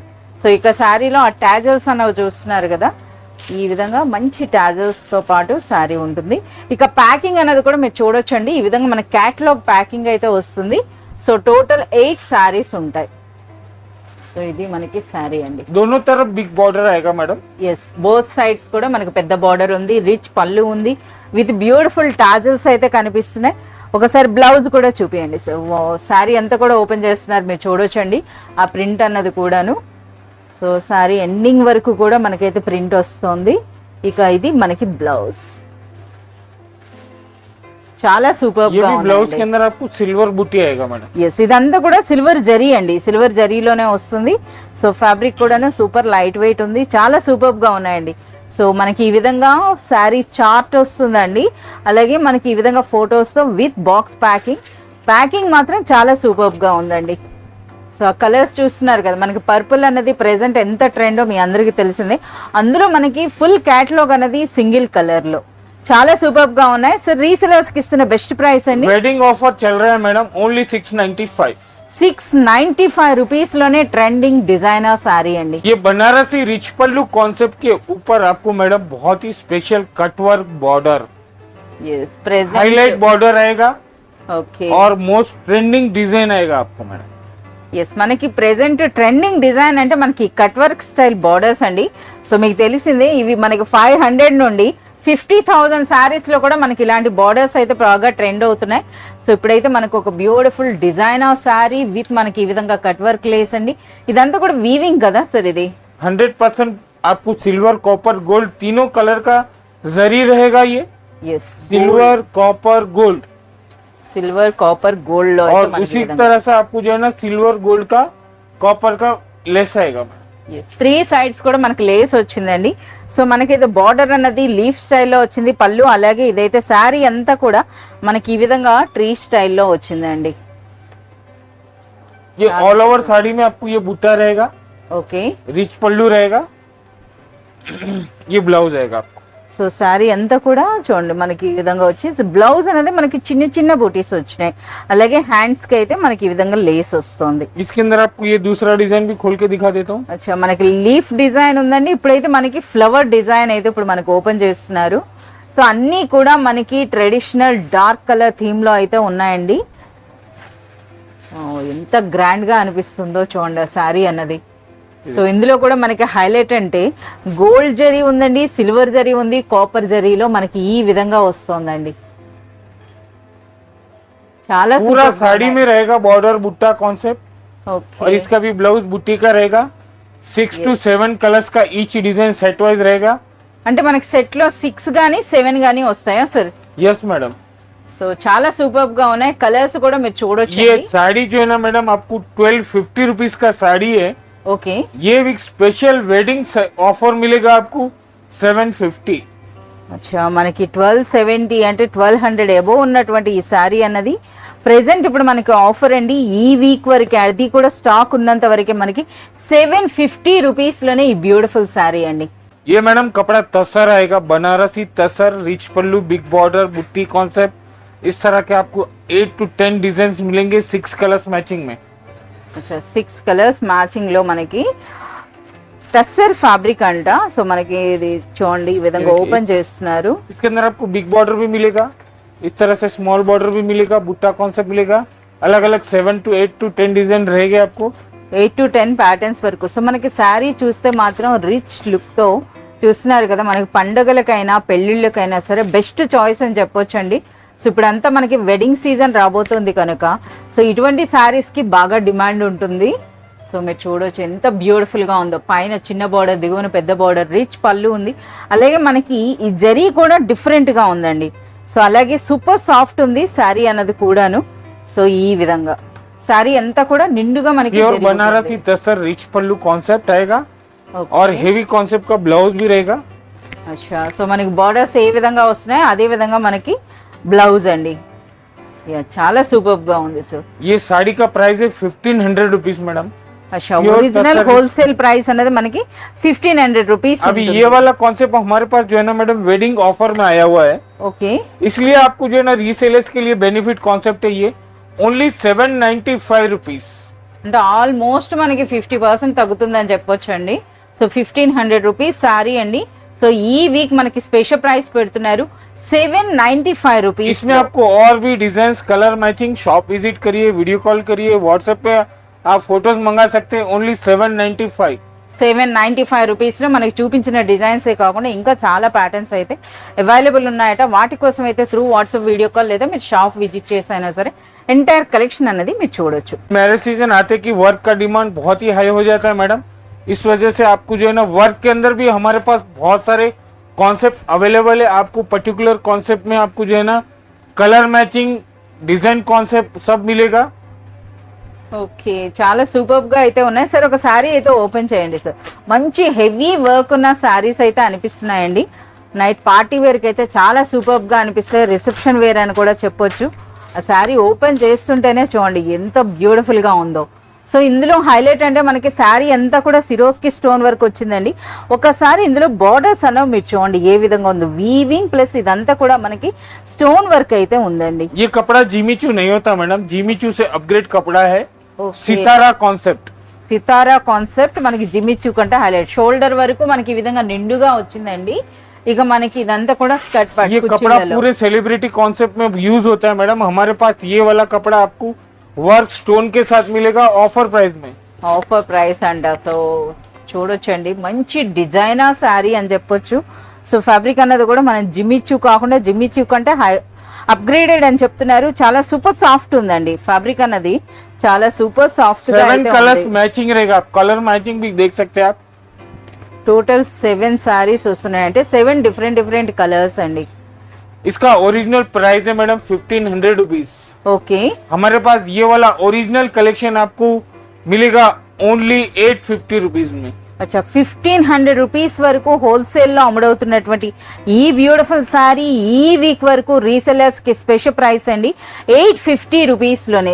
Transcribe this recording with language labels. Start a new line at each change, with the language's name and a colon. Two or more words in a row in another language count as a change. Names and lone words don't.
Telugu: సో ఇక శారీలో ఆ టాజల్స్ అన్నవి చూస్తున్నారు కదా, ఈ విధంగా మంచి టాజల్స్తో పాటు శారీ ఉంటుంది. ఇక ప్యాకింగ్ అనేది కూడా మీరు చూడొచ్చండి. ఈ విధంగా మన క్యాటలాగ్ ప్యాకింగ్ అయితే వస్తుంది. సో
English: total 8 sarees
Telugu: ఉంటాయి. సో ఇది మనకి శారీ అండి.
Hindi: दोनों तरफ
English: big border
Hindi: आएगा मैडम।
English: yes both sides
Telugu: కూడా మనకి పెద్ద బార్డర్ ఉంది, రిచ్ పళ్ళు ఉంది,
English: with beautiful tassels
Telugu: అయితే కనిపిస్తున్నాయి. ఒకసారి బ్లౌజ్ కూడా చూపించండి సార్. శారీ అంతా కూడా ఓపెన్ చేస్తున్నారు, మీరు చూడొచ్చండి ఆ ప్రింట్ అన్నది కూడాను. సో శారీ ఎండింగ్ వరకు కూడా మనకైతే ప్రింట్ వస్తుంది. ఇక ఇది మనకి బ్లౌజ్ చాలా సూపర్ గా ఉంది.
Hindi: బ్లౌజ్ के अंदर आपको सिल्वर बूटी आएगा मैडम।
Telugu: ఎస్ ఇదంతా కూడా సిల్వర్ జరీ అండి, సిల్వర్ జరీలోనే వస్తుంది. సో ఫ్యాబ్రిక్ కూడా
English: super light weight
Telugu: ఉంది, చాలా సూపర్ గా ఉన్నాయండి. సో మనకి ఈ విధంగా శారీ చార్ట్ వస్తుందండి. అలాగే మనకి ఈ విధంగా ఫొటోస్తో
English: with box packing
Telugu: మాత్రం చాలా సూపర్ గా ఉందండి. సో ఆ కలర్స్ చూస్తున్నారు కదా, మనకి పర్పుల్ అన్నది ప్రెసెంట్ ఎంత ట్రెండో మీ అందరికీ తెలిసిందే. అందులో మనకి
English: full catalogue
Telugu: అనేది సింగిల్ కలర్లో చాలా సూపర్ గా ఉన్నాయి. సార్ రీసెలర్స్ కి ఇస్తున్న
English: best price
Telugu: అండి.
English: wedding offer
Hindi: चल रहा है मैडम ओनली 695।
Telugu: 695 రూపీస్ లోనే
English: trending designer
Telugu: साड़ी అండి.
Hindi: ये बनारसी रिच पल्लू कॉन्सेप्ट के ऊपर आपको मैडम बहुत ही
English: special cut work border, yes present highlight border
Hindi: आएगा। ఓకే और
English: most trending design
Hindi: आएगा आपको मैडम।
Telugu: ఎస్ మనకి
English: present trending design
Telugu: అంటే మనకి
English: cut work style borders
Telugu: అండి. సో మీకు తెలిసిందే ఇవి మనకి 500 నుండి 50,000 శారీస్ లో కూడా మనకి ఇలాంటి బార్డర్స్ అయితే బాగా ట్రెండ్ అవుతున్నాయి. సో ఇప్పుడైతే మనకు ఒక
English: beautiful design of saree with
Telugu: మనకి ఈ విధంగా
English: cut work lace
Telugu: అండి. ఇదంతా కూడా వీవింగ్ కదా సార్ ఇది?
Hindi: 100% आपको
English: silver copper gold
Hindi: तीनों कलर का जरी रहेगा ये। ఎస్
English: silver copper gold silver copper gold లో
Hindi: और उसी तरह से आपको जो है ना सिल्वर गोल्ड का कॉपर का लेस आएगा।
Telugu: 3 సైడ్స్ కూడా మనకి లేస్ వచ్చిందండి. సో మనకి ఇది బార్డర్ అన్నది లీఫ్ స్టైల్లో వచ్చింది పళ్ళు, అలాగే ఇదైతే శారీ అంతా కూడా మనకి ఈ విధంగా ట్రీ స్టైల్లో వచ్చిందండి.
Hindi: ये
English: all over
Hindi: साड़ी में आपको ये बूटा रहेगा, ఓకే रिच पल्लू रहेगा, ये ब्लाउज आएगा आपको।
Telugu: సో శారీ అంతా కూడా చూడండి మనకి ఈ విధంగా వచ్చి బ్లౌజ్ అనేది మనకి చిన్న చిన్న బూటీస్ వచ్చినాయి, అలాగే హ్యాండ్స్ కి అయితే మనకి ఈ విధంగా లేస్ వస్తుంది.
Hindi: इसके अंदर आपको ये दूसरा डिजाइन भी खोल के दिखा देता हूँ।
Telugu: అచ్చా మనకి
English: leaf design
Telugu: ఉందండి, ఇప్పుడైతే మనకి
English: flower design
Telugu: అయితే ఇప్పుడు మనకి ఓపెన్ చేస్తున్నారు. సో అన్నీ కూడా మనకి
English: traditional dark colour theme
Telugu: లో అయితే ఉన్నాయండి. ఎంత గ్రాండ్ గా అనిపిస్తుందో చూడండి ఆ శారీ అన్నది. సో ఇందులో కూడా మనకి హైలైట్ అంటే గోల్డ్ జరీ ఉందండి, సిల్వర్ జరీ ఉంది, కాపర్ జరీలో మనకి ఈ విధంగా వస్తుందండి. చాలా
Hindi: पूरा साड़ी में रहेगा बॉर्डर बुट्टा कॉन्सेप्ट और ఓకే इसका भी ब्लाउज बुट्टी का रहेगा।
English: 6 to 7 colours
Hindi: का ईच डिजाइन
English: set wise
Hindi: रहेगा।
Telugu: అంటే మనకి సెట్ లో 6 గానీ 7 గానీ వస్తాయా సార్?
English: yes madam.
Telugu: సో చాలా సూపర్ గా ఉన్నాయి, కలర్స్ కూడా మీరు చూడొచ్చు.
Hindi: ये साड़ी जो है ना मैडम आपको 1250 रुपीज का साड़ी है। ఓకే ये
English: week special wedding offer
Hindi: मिलेगा आपको 750।
Telugu: అచ్చా మనకి 1270 అంటే 1200 అబోవ్ ఉన్నటువంటి ఈ శారీ అన్నది ప్రెసెంట్ ఇప్పుడు మనకి ఆఫర్ అండి. ఈ వీక్ వరకే, అది కూడా స్టాక్ ఉన్నంత వరకే మనకి 750 రూపీస్ లోనే ఈ బ్యూటిఫుల్ శారీ అండి.
Hindi: ये मैडम कपड़ा तसर आएगा, बनारसी तसर, रिच पल्लू,
English: big border,
Hindi: बुट्टी कॉन्सेप्ट, इस तरह के आपको
English: 8 to 10 design
Hindi: मिलेंगे
English: 6 colours matching
Hindi: में।
Telugu: అచ్చా
English: 6 colours matching
Telugu: లో మనకి
English: tussar fabric
Telugu: అంట. సో మనకి ఇది చూడండి ఈ విధంగా ఓపెన్ చేస్తున్నారు.
Hindi: इसके अंदर आपको
English: big border
Hindi: भी मिलेगा, इस तरह से
English: small border
Hindi: भी मिलेगा, बुट्टा कॉन्सेप्ट मिलेगा, अलग अलग
English: 7 to 8 to 10 design
Hindi: रहेंगे आपको।
English: 8 to 10 patterns
Telugu: వరకు. సో మనకి శారీ చూస్తే మాత్రం
English: rich look
Telugu: తో చూస్తున్నారు కదా, మనకి పండుగలకైనా పెళ్లిళ్ళకైనా సరే
English: best choice
Telugu: అని చెప్పొచ్చండి. సో ఇప్పుడంతా మనకి
English: wedding season
Telugu: రాబోతుంది కనుక సో ఇటువంటి శారీస్ కి బాగా డిమాండ్ ఉంటుంది. సో మీరు చూడొచ్చు ఎంత బ్యూటిఫుల్ గా ఉందో, పైన చిన్న బార్డర్, దిగువన పెద్ద బార్డర్, రిచ్ పళ్ళు ఉంది, అలాగే మనకి ఈ జరీ కూడా డిఫరెంట్ గా ఉందండి. సో అలాగే
English: super soft
Telugu: ఉంది శారీ అన్నది కూడాను. సో ఈ విధంగా శారీ అంతా కూడా నిండుగా మనకి
Hindi: प्योर बनारसी तसर रिच पल्लू कॉन्सेप्ट आएगा Okay. और
English: heavy concept
Hindi: का ब्लाउज भी रहेगा।
Telugu: అచ్చా సో మనకి బార్డర్స్ ఏ విధంగా వస్తున్నాయి అదే విధంగా మనకి బ్లౌజ్ అండి. యా చాలా సూపర్ గా ఉంది సార్.
Hindi: ये साड़ी का प्राइस है 1500 रुपीज मैडम। అచ్చా
English: Pure ఒరిజినల్
Hindi: तसर-
English: wholesale price
Telugu: అనేది మనకి 1500 రూపీస్.
Hindi: अभी ये वाला कॉन्सेप्ट हमारे पास जो है ना मैडम वेडिंग ऑफर में आया हुआ है, ఓకే इसलिए आपको जो है ना रीसेलर्स के लिए
English: benefit concept
Hindi: है ये ओनली 795 रुपीज।
Telugu: అంటే ఆల్మోస్ట్ మనకి 50% తగ్గుతుందని చెప్పొచ్చు అండి. సో 1500 రూపీస్ శారీ అండి. సో ఈ వీక్ మనకి
English: special price
Telugu: పెడుతున్నారు 795 రూపీస్.
Hindi: इसमें आपको और भी
English: design colour matching shop visit
Hindi: करिए,
English: video call
Hindi: करिए, व्हाट्सएप पे आप फोटोज मंगा सकते हैं ओनली 795।
Telugu: 795 రూపీస్ లో మనకి చూపించిన డిజైన్సే కాకుండా ఇంకా చాలా ప్యాటర్న్స్ అయితే అవైలబుల్ ఉన్నాయట. వాటి కోసం అయితే
English: through WhatsApp video call
Telugu: లేదా మీరు
English: shop visit
Telugu: చేసైనా సరే
English: entire collection
Telugu: అనేది మీరు చూడొచ్చు.
English: marriage season
Hindi: आते कि वर्क का डिमांड बहुत ही हाई हो जाता है मैडम, इस वजह से आपको जो है ना वर्क के अंदर भी हमारे पास बहुत सारे कॉन्सेप्ट अवेलेबल है। आपको
English: particular concept
Hindi: में आपको जो है ना
English: colour matching design concept
Hindi: सब मिलेगा।
Telugu: ఓకే చాలా సూపర్ గా అయితే ఉన్నాయి సార్. ఒక శారీ అయితే ఓపెన్ చేయండి సార్. మంచి
English: heavy work
Telugu: ఉన్న శారీస్ అయితే అనిపిస్తున్నాయండి.
English: night party wear
Telugu: కి అయితే చాలా సూపర్ గా అనిపిస్తాయి,
English: reception wear
Telugu: అని కూడా చెప్పొచ్చు. ఆ శారీ ఓపెన్ చేస్తుంటేనే చూడండి ఎంత బ్యూటిఫుల్ గా ఉందో. సో ఇందులో హైలైట్ అంటే మనకి శారీ అంతా కూడా
English: Swarovski stone work
Telugu: వచ్చిందండి. ఒకసారి ఇందులో బార్డర్స్ అనేవి మీరు చూడండి ఏ విధంగా ఉందో,
English: weaving plus
Telugu: ఇదంతా కూడా మనకి
English: stone work
Telugu: అయితే ఉందండి.
Hindi: ये कपड़ा जीमीचू नहीं होता मैडम, जीमीचू से अपग्रेड कपड़ा है, Okay. सितारा कॉन्सेप्ट।
Telugu: సితారా కాన్సెప్ట్ మనకి జిమ్మిచ్చు కంటే హైలైట్. షోల్డర్ వరకు మనకి ఈ విధంగా నిండుగా వచ్చిందండి. ఇక మనకి ఇదంతా కూడా
English: skirt part
Hindi: ये कपड़ा पूरे
English: celebrity concept
Hindi: में यूज होता है मैडम। हमारे पास ये वाला कपड़ा आपको
English: work stone
Hindi: के साथ मिलेगा
English: offer price
Hindi: में।
English: offer price
Telugu: అంట. సో చూడొచ్చండి, మంచి డిజైనర్ శారీ అని చెప్పొచ్చు. సో ఫ్యాబ్రిక్ అన్నది కూడా మనం జిమ్మిచ్చు కాకుండా జిమ్మిచ్చు కంటే
English: high upgraded
Telugu: అని చెప్తున్నారు. చాలా
English: super soft
Telugu: ఉందండి ఫ్యాబ్రిక్ అన్నది, చాలా
English: super soft. 7 colours matching
Hindi: रहेगा,
English: colour matching
Hindi: भी देख सकते हैं आप।
Telugu: టోటల్ 7 సారీస్ వస్తున్నాయి అంటే
English: 7 different colours
Telugu: అండి.
Hindi: इसका
English: original price
Hindi: है मैडम 1500 रुपीज। ఓకే, हमारे पास ये वाला
English: original collection
Hindi: आपको मिलेगा ओनली 850 रुपीज में।
Telugu: అచ్చా 1500 రూపీస్ వరకు హోల్సేల్లో అమ్ముడవుతున్నటువంటి ఈ బ్యూటిఫుల్ సారీ ఈ వీక్ వరకు రీసెలర్స్ కి
English: special price
Telugu: అండి 850 రూపీస్లోనే.